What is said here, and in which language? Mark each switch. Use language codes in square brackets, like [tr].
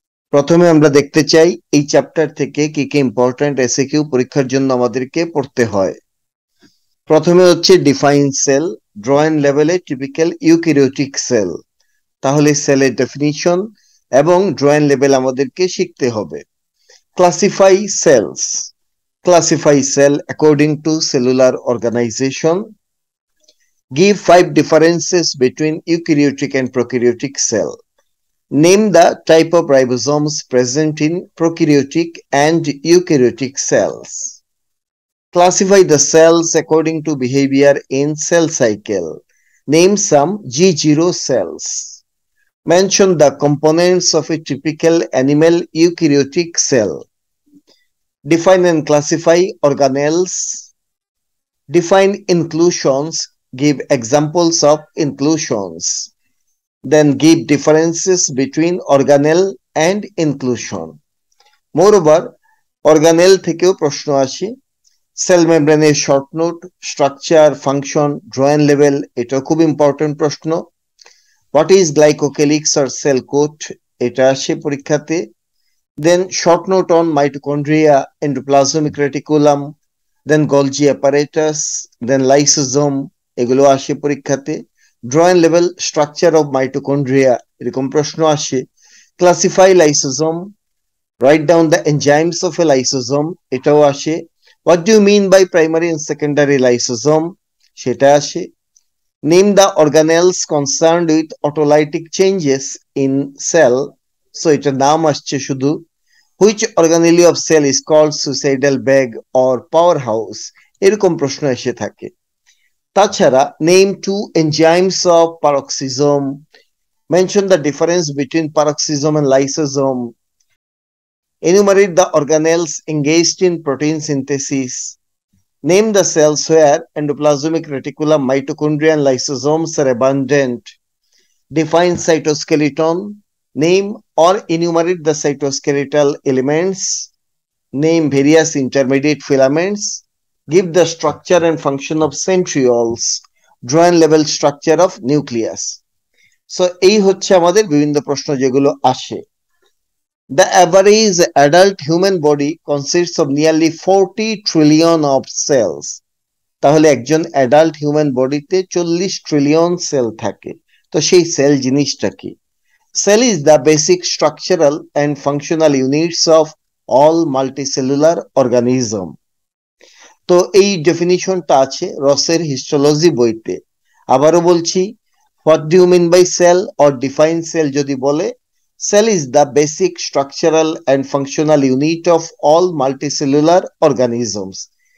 [bn] প্রথমে আমরা দেখতে চাই এই চ্যাপ্টার থেকে কি কি ইম্পর্ট্যান্ট এসএকিউ পরীক্ষার জন্য আমাদেরকে পড়তে হয়। প্রথমে হচ্ছে ডিফাইন সেল, ড্রয়েন লেভেলে টিপিক্যাল ইউক্যারিওটিক সেল। তাহলে সেলের ডেফিনিশন এবং ড্রয়েন লেভেল আমাদেরকে শিখতে হবে। [en] Classify cells. Classify cell according to cellular organization. Give 5 differences between eukaryotic and prokaryotic cell. Name the type of ribosomes present in prokaryotic and eukaryotic cells. Classify the cells according to behavior in cell cycle. Name some G0 cells. Mention the components of a typical animal eukaryotic cell. Define and classify organelles. Define inclusions. Give examples of inclusions. Then give differences between organelle and inclusion. [bn] Moreover, organelle থেকেও প্রশ্ন আসে। Sell মেমব্রেনের short note, structure, function, ড্রয়েন level, এটাও খুব important প্রশ্ন। [en] what is glycocalyx or cell coat, [bn] এটা আসে পরীক্ষাতে। [en] Then short note on mitochondria, endoplasmic reticulum, then Golgi apparatus, then lysosome, [bn] এগুলো আসে পরীক্ষাতে। [en] ড্রয়েন level structure of mitochondria, [bn] এরকম প্রশ্ন আসে। [en] classify lysosome, write down the enzymes of a lysosome, [bn] এটাও আসে। [en] what do you mean by primary and secondary lysosome, [bn] সেটা আসে। [en] name the organelles concerned with autolytic changes in cell, so [bn] এটার নাম আসছে শুধু। [en] Which organelle of cell is called suicidal bag or powerhouse, [bn] এরকম প্রশ্ন এসে থাকে। তাছাড়া [en] name 2 enzymes of peroxisome, mention the difference between peroxisome and lysosome, enumerate the organelles engaged in protein synthesis, name the cells where endoplasmic reticulum, mitochondria and lysosomes are abundant, define cytoskeleton, name or enumerate the cytoskeletal elements, name various intermediate filaments, give the structure and function of centrioles, ড্রয়েন level structure of nucleus. [bn] So এই হচ্ছে আমাদের বিভিন্ন প্রশ্ন যেগুলো আসে। [en] The average adult human body consists of nearly 40 trillion of cells. [bn] তাহলে একজন adult human বডিতে 40 ট্রিলিয়ন সেল থাকে। তো সেই সেল জিনিসটা কি? [en] Cell is the basic structural and functional units of all multicellular organism. [bn] তো এই ডেফিনিশনটা আছে রসের হিস্টোলজি বইতে। আবারও বলছি, [en] what do you mean by cell or define cell [bn] যদি বলে, [en] Cell is the basic structural and functional unit of all multicellular organisms.